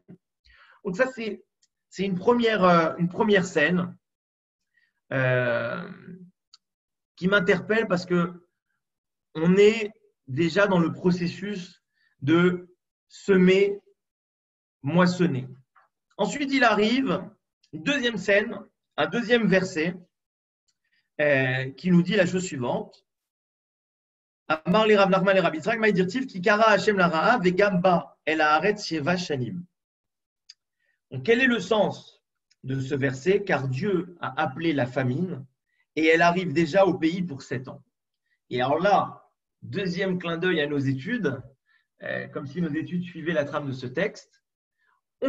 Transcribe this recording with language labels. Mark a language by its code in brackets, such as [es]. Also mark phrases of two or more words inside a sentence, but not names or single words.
[fr] Donc ça, c'est une première scène qui m'interpelle parce qu'on est déjà dans le processus de semer, moissonner. Ensuite, il arrive une deuxième scène, un deuxième verset qui nous dit la chose suivante. [arc] אמר ליה רב נחמן לרבי יצחק מאי דכתיב [he] כי קרא השם לרעב וגם בא אל הארץ שבע שנים. [fr] Donc, quel est le sens de ce verset? Car Dieu a appelé la famine et elle arrive déjà au pays pour 7 ans. Et alors là, deuxième clin d'œil à nos études, comme si nos études suivaient la trame de ce texte, on